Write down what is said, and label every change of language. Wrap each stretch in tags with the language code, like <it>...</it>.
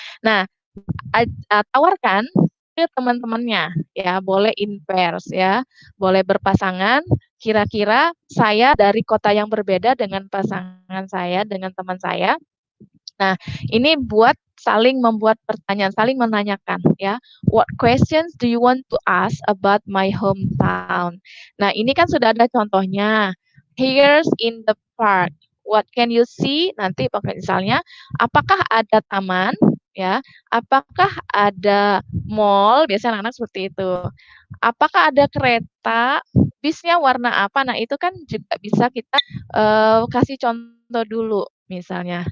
<id>Nah, tawarkan ke teman-temannya ya, boleh</id> <en>in pairs</en> <id>ya, boleh berpasangan. Kira-kira saya dari kota yang berbeda dengan pasangan saya, dengan teman saya. Nah, ini buat saling membuat pertanyaan, saling menanyakan ya.</id> <en>What questions do you want to ask about my hometown?</en> <id>Nah, ini kan sudah ada contohnya.</id> <en>Here's in the park. What can you see?</en> <id>Nanti misalnya, apakah ada taman? Ya, apakah ada mall? Biasanya anak-anak seperti itu. Apakah ada kereta? Bisnya warna apa? Nah, itu kan juga bisa kita kasih contoh dulu misalnya.</id>